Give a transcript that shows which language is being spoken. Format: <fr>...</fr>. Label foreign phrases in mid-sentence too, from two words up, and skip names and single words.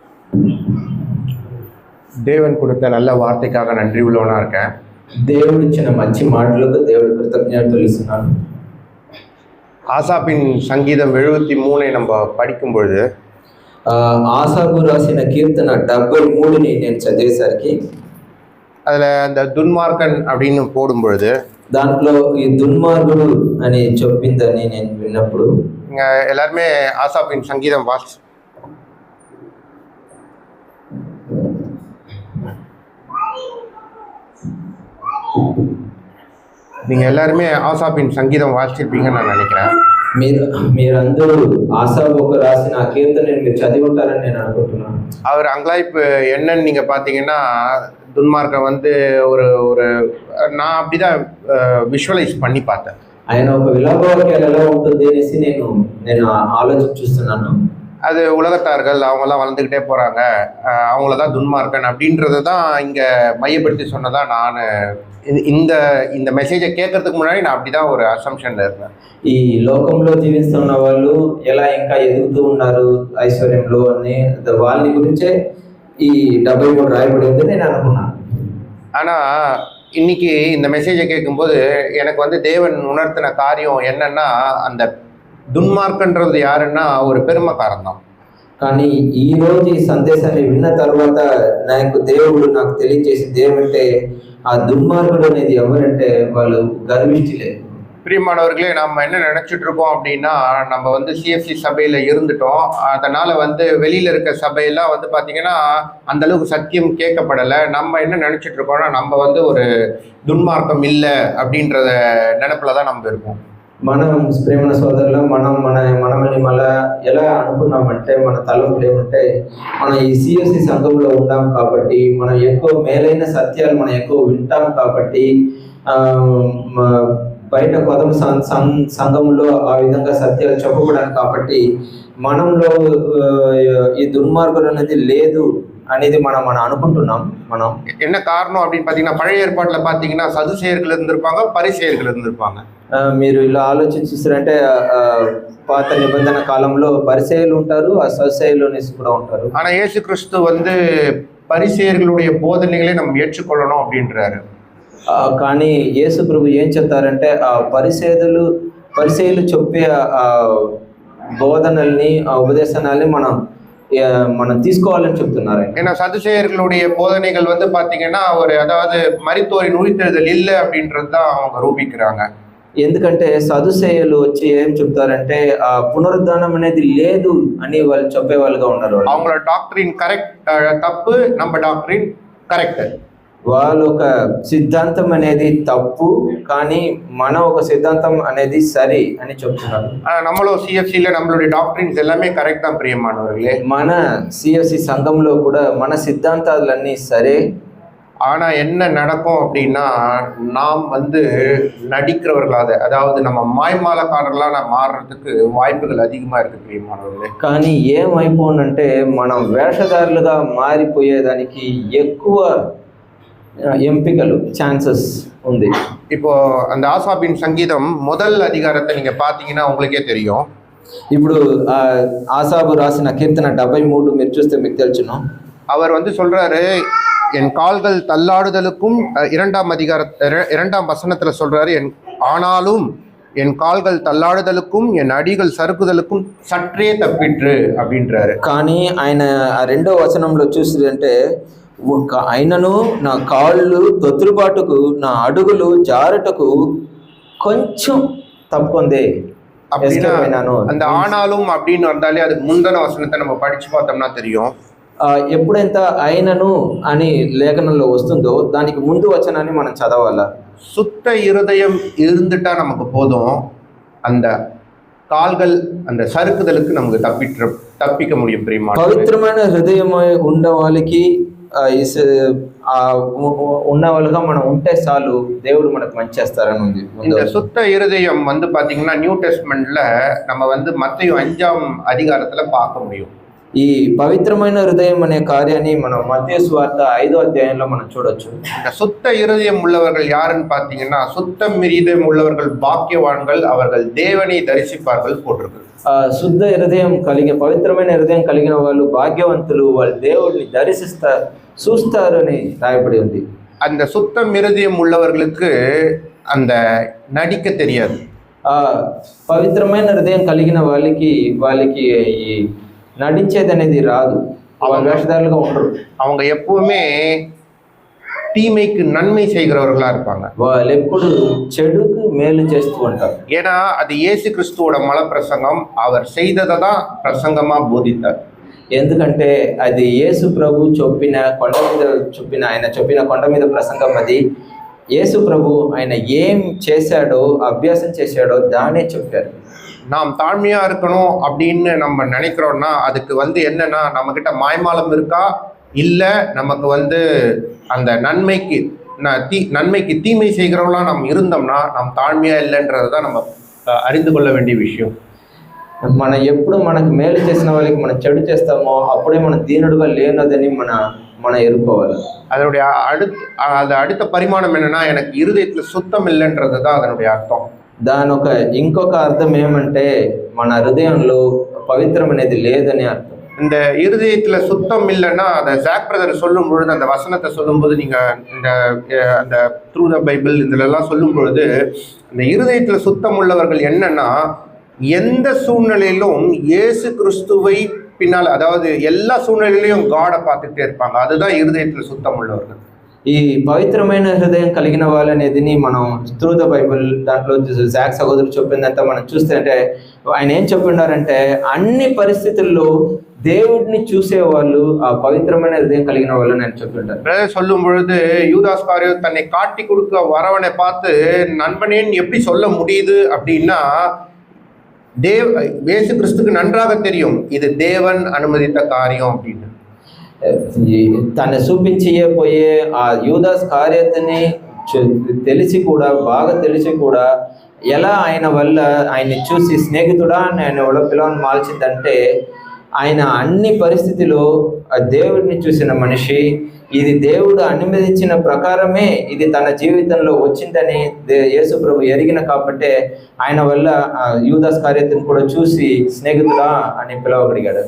<ta>தேவன் கொடுத்த நல்ல வார்த்தைக்காக நன்றி உள்ளவனா இருக்கேன்.</ta> <te>దేవుడు ఇచ్చిన మంచి మాటలకు దేవుడి కృతజ్ఞతలు ఇస్తున్నాను.</te> <ta>ஆசாப்பின் சங்கீதம் 73 நம்ம படிக்கும் பொழுது</ta> <te>ఆసాబు రాసిన కీర్తన 73ని నేను చదివేసరికి</te> <ta>அதில் அந்த துன்மார்க்கன் அப்படின்னு போடும் பொழுது</ta> <te>దాంట్లో ఈ దుర్మార్గుడు అని చెప్పిందని నేను విన్నప్పుడు</te> <ta>இங்கே எல்லாருமே ஆசாப்பின் சங்கீதம் வாசி. நீங்கள் எல்லாருமே ஆசாப்பின் சங்கீதம் வாசிச்சிருப்பீங்கன்னு நான் நினைக்கிறேன்.</ta> <te>మీరందరూ ఆసాబుకు రాసిన ఆ కీర్తనని మీరు చదివి ఉంటారని నేను అనుకుంటున్నాను.</te> <ta>அவர் அங்கலாய்ப்பு என்னன்னு நீங்கள் பார்த்தீங்கன்னா, துன்மார்க்கன் வந்து ஒரு ஒரு நான் அப்படிதான் விஷுவலைஸ் பண்ணி பார்த்தேன்.</ta> <te>ఆయన ఒక విలాపవాక్యాలు ఎలా ఉంటుంది అనేసి నేను ఆలోచించి చూస్తున్నాను.</te> <ta>அது உலகத்தார்கள் அவங்களாம் வளர்ந்துக்கிட்டே போகிறாங்க, அவங்கள தான் துன்மார்க்கன் அப்படின்றத தான் இங்கே மையப்படுத்தி சொன்னதா நான் இந்த இந்த மெசேஜை கேட்கறதுக்கு முன்னாடி நான் அப்படி தான் ஒரு அசம்ஷனில் இருந்தேன்.</ta> <te>ఈ లోకంలో జీవిస్తున్న వాళ్ళు ఎలా ఇంకా ఎదుగుతూ ఉన్నారు ఐశ్వర్యంలో అని వాళ్ళని గురించే ఈ 73 రాయబడి ఉంది నేను అనుకున్నాను.</te> <ta>ஆனால் இன்னைக்கு இந்த மெசேஜை கேட்கும்போது எனக்கு வந்து தேவன் உணர்த்தின காரியம் என்னன்னா, அந்த துன்மார்க்கன்றது யாருன்னா ஒரு பெருமைக்காரன் தான்.</ta> <te>కానీ ఈ రోజు ఈ సందేశాన్ని విన్న తర్వాత దేవుడు నాకు తెలియజేసింది ఏమంటే, ఆ దుర్మార్గుడు అనేది ఎవరంటే వాళ్ళు గర్విష్ఠులే.</te> <ta>பிரியமானவர்களே, நம்ம என்ன நினச்சிட்டு இருக்கோம் அப்படின்னா, நம்ம வந்து சிஎஃப்சி சபையில் இருந்துட்டோம், அதனால் வந்து வெளியில் இருக்க சபையெல்லாம் வந்து பார்த்திங்கன்னா அந்தளவுக்கு சத்தியம் கேட்கப்படலை. நம்ம என்ன நினச்சிட்டு இருக்கோம்னா, நம்ம வந்து ஒரு துன்மார்க்கம் இல்லை அப்படின்றத நினப்பில் தான் நம்ம இருக்கோம்.</ta> <te>మనం ప్రేమ సోదరులు మనల్ని మళ్ళీ ఎలా అనుకున్నామంటే, మన తలంపులు ఏమంటే, మనం ఈ సిఎస్సి సంఘంలో ఉన్నాం కాబట్టి, మనం ఎక్కువ మేలైన సత్యాలు మనం ఎక్కువ వింటాం కాబట్టి, బయట కొత్త సంఘంలో ఆ విధంగా సత్యాలు చెప్పకూడదు కాబట్టి మనంలో ఈ దుర్మార్గులు అనేది లేదు అనేది మనం అనుకుంటున్నాం. మనం</te> <ta>என்ன காரணம் அப்படின்னு பார்த்தீங்கன்னா, பழைய ஏற்பாட்டில் பார்த்தீங்கன்னா சதுசேயர்கள் இருந்திருப்பாங்க, பரிசேயர்கள் இருந்திருப்பாங்க.</ta> <te>మీరు ఇలా ఆలోచించారంటే పాత నిబంధన కాలంలో పరిసయ్యులు ఉంటారు, ఆ సదుసేయులు కూడా ఉంటారు.</te> <ta>ஆனால் இயேசு கிறிஸ்து வந்து பரிசேயர்களுடைய போதனைகளை நம்ம ஏற்றுக்கொள்ளணும் அப்படின்றாரு.</ta> <te>కానీ యేసు ప్రభు ఏం చెప్తారంటే, ఆ పరిసయ్యులు చెప్పే ఆ బోధనల్ని, ఆ ఉపదేశాలని మనం తీసుకోవాలని చెప్తున్నారు.</te> <ta>ஏன்னா சதுசேயர்களுடைய போதனைகள் வந்து பார்த்தீங்கன்னா அதாவது மரித்தோரின் உயிர்த்தெழுதல் இல்லை அப்படின்றது தான் அவங்க ரூபிக்கிறாங்க.</ta> <te>ఎందుకంటే సదుసేయులు వచ్చి ఏం చెప్తారంటే, ఆ పునరుద్ధానం అనేది లేదు అని వాళ్ళు చెప్పేవాళ్ళుగా ఉన్నారు.</te> <ta>அவங்களோட</ta> <en>doctrine correct</en> <ta>தப்பு, நம்ம</ta> <en>doctrine correct.</en> <te>వాళ్ళ ఒక సిద్ధాంతం అనేది తప్పు, కానీ మన ఒక సిద్ధాంతం అనేది సరి అని చెప్తున్నారు.</te> <ta>நம்மளோ சிஎஃப்சியில் நம்மளுடைய டாக்டரின்ஸ் எல்லாமே கரெக்ட் தான் பிரியமானவர்களே.</ta> <te>మన సిఎఫ్సి సంఘంలో కూడా మన సిద్ధాంతాలన్నీ సరే.</te> <ta>ஆனால் என்ன நடக்கும் அப்படின்னா, நாம் வந்து நடிக்கிறவர்களாக, அதாவது நம்ம மாய்மாலக்காரர்களாக மாறுறதுக்கு வாய்ப்புகள் அதிகமாக இருக்குது பிரியமானவர்களே.</ta> <te>కానీ ఏమైపోనంటే, మనం వేషధారులుగా మారిపోయేదానికి ఎక్కువ ఎంపికలు ఛాన్సెస్ ఉంది.</te> <ta>இப்போ அந்த ஆசாபின் சங்கீதம் முதல் அதிகாரத்தை நீங்கள் பார்த்தீங்கன்னா உங்களுக்கே தெரியும்.</ta> <te>ఇప్పుడు ఆసాబు రాసిన కీర్తన 73 మీరు చూస్తే మీకు తెలుసును.</te> <ta>அவர் வந்து சொல்றாரு, என் கால்கள் தள்ளாடுதலுக்கும், 2ஆம் வசனத்தில் சொல்றாரு, ஆனாலும் என் கால்கள் தள்ளாடுதலுக்கும் என் அடிகள் சறுக்குதலுக்கும் சற்றே தப்பிற்று அப்படின்றாரு.</ta> <te>కానీ ఆయన 2వ వచనంలో చూసిరంటే, అయినను నా కాళ్ళు తొత్తులుబాటుకు, నా అడుగులు జారుటకు కొంచెం తప్పుకుందే.</te> <ta>அப்படின்னா அந்த ஆனாலும் அப்படின்னு வந்தாலே அதுக்கு முந்தின வசனத்தை நம்ம படிச்சு பார்த்தோம்னா தெரியும்.</ta> <te>ఎప్పుడైతే అయినను అని లేఖనంలో వస్తుందో దానికి ముందు వచనాన్ని మనం చదవాలా.</te> <ta>சுத்த இருதயம் இருந்துட்டா நமக்கு போதும், அந்த கால்கள் அந்த சறுக்குதலுக்கு நமக்கு தப்பிக்க முடியும் பிரியமா.</ta> <te>పవిత్రమైన హృదయం ఉన్న వాళ్ళకి ఉన్న వాళ్ళుగా మనం ఉంటే చాలు, దేవుడు మనకు మంచి చేస్తారని ఉంది.</te> <ta>இந்த சுத்த இருதயம் வந்து பாத்தீங்கன்னா</ta> <en>New Testament</en> <ta>நம்ம வந்து மத்தேயு 5ஆம் அதிகாரத்துல பார்க்க முடியும்.</ta> <te>ఈ పవిత్రమైన హృదయం అనే కార్యాన్ని మనం మత్తయి సువార్త 5వ అధ్యాయంలో మనం చూడొచ్చు.</te> <ta>இந்த சுத்த இருதயம் உள்ளவர்கள் யாருன்னு பார்த்தீங்கன்னா, சுத்தம் இருதயம் உள்ளவர்கள் பாக்கியவான்கள், அவர்கள் தேவனை தரிசிப்பார்கள் போட்டிருக்கு.</ta> <te>శుద్ధ హృదయం కలిగి పవిత్రమైన హృదయం కలిగిన వాళ్ళు భాగ్యవంతులు, వాళ్ళు దేవుడిని చూస్తారు అని రాయబడి ఉంది.</te> <ta>அந்த சுத்தம் இருதயம் உள்ளவர்களுக்கு அந்த நடிக்க தெரியாது.</ta> <te>పవిత్రమైన హృదయం కలిగిన వాళ్ళకి ఈ నటించేది అనేది రాదు. அவங்க వేషధారులుగా ఉండరు.</te> <ta>அவங்க எப்பவுமே தீமைக்கு நன்மை செய்கிறவர்களா இருப்பாங்க.</ta> <te>వాళ్ళు ఎప్పుడు చెడుకు మేలు చేస్తూ ఉంటారు.</te> <ta>ஏன்னா அது இயேசு கிறிஸ்துவோட மலை பிரசங்கம். அவர் செய்ததை தான் பிரசங்கமா போதித்தார்.</ta> <te>ఎందుకంటే అది యేసు ప్రభు ఆయన చెప్పిన కొండ మీద ప్రసంగం. అది యేసు ప్రభు ఆయన ఏం చేశాడో అభ్యాసం చేశాడో దానే చెప్పారు.</te> <ta>நாம் தாழ்மையா இருக்கணும் அப்படின்னு நம்ம நினைக்கிறோம்னா அதுக்கு என்னன்னா நம்ம கிட்ட மாய்மாலம் இருக்கா, இல்ல நமக்கு அந்த நன்மைக்கு தீமை செய்கிறவங்களா நம்ம இருந்தோம்னா நாம் தாழ்மையா இல்லைன்றதுதான் நம்ம அறிந்து கொள்ள வேண்டிய விஷயம்.</ta> <te>మనం ఎప్పుడు మనకు మేలు చేసిన వాళ్ళకి మనం చెడు చేస్తామో అప్పుడే మనం దీనుడుగా లేనదని మన ఎరుకోవాలి.</te> <ta>அதனுடைய அடுத்த பரிமாணம் என்னன்னா, எனக்கு இருதயத்துல சுத்தம் இல்லைன்றது தான் அதனுடைய அர்த்தம்.</ta> <te>దాని ఇంకొక అర్థం ఏమంటే మన హృదయంలో పవిత్రం అనేది లేదని అర్థం.</te> <ta>இந்த இருதயத்துல சுத்தம் இல்லைன்னா அதை ஜாக் பிரதர் சொல்லும் பொழுது, அந்த வசனத்தை சொல்லும் போது, நீங்க அந்த த்ரூ த பைபிள் இதுலெல்லாம் சொல்லும் பொழுது, இந்த இருதயத்துல சுத்தம் உள்ளவர்கள் என்னன்னா, எந்த சூழ்நிலையிலும் இயேசு கிறிஸ்துவை பின்னால், அதாவது எல்லா சூழ்நிலையிலையும் காடை பார்த்துட்டே இருப்பாங்க. அதுதான் இருதயத்துல சுத்தம் உள்ளவர்கள்.</ta> <te>ఈ పవిత్రమైన హృదయం కలిగిన వాళ్ళనేది మనం త్రూ ద బైబిల్ దాంట్లో జాక్ సహోదరుడు చెప్పిందంతా మనం చూస్తే, అంటే ఆయన ఏం చెప్పిండారంటే అన్ని పరిస్థితుల్లో దేవుడిని చూసేవాళ్ళు ఆ పవిత్రమైన హృదయం కలిగిన వాళ్ళు నేను చెప్పింటారు.</te> <ta>சொல்லும் பொழுது யூதாஸ் காரியர் தன்னை காட்டி கொடுக்க வரவனை பார்த்து நண்பனேன்னு எப்படி சொல்ல முடியுது அப்படின்னா, இயேசு கிறிஸ்துக்கு நன்றாக தெரியும் இது தேவன் அனுமதித்த காரியம் அப்படின்னு.</ta> <te>తను చూపించబోయే ఆ యూదాస్ కార్యతని బాగా తెలిసి కూడా ఎలా ఆయన వల్ల ఆయన్ని చూసి స్నేహితుడా ఆయన పిలవని మార్చిందంటే, ఆయన అన్ని పరిస్థితిలో దేవుడిని చూసిన మనిషి, ఇది దేవుడు అనుమతించిన ప్రకారమే ఇది తన జీవితంలో వచ్చిందని యేసు ప్రభు ఎరిగిన కాబట్టి ఆయన వల్ల</te> <ta>யூதாஸ் காரியத்தின் கூட</ta> <te>చూసి స్నేహితుడా అని పిలవబడిగాడు.</te>